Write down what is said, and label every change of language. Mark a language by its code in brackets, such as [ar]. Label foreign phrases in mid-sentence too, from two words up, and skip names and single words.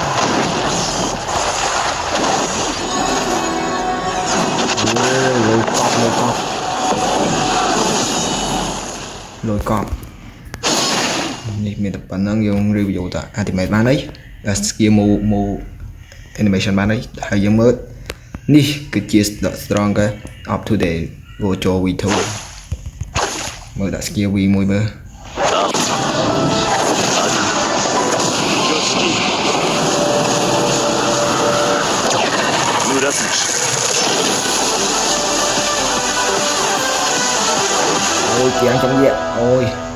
[km] លុយកប់នេះមានតែប៉ុណ្្នឹងយើង review តា ultimate បានអី [en] skill move animation [km] បានអីហើយយើងមើលនេះគឺជា [en] stronger up to the Gojo V2 [km] មើលដាក់ skill V មួយមើលអូយគៀងចំវាអូយ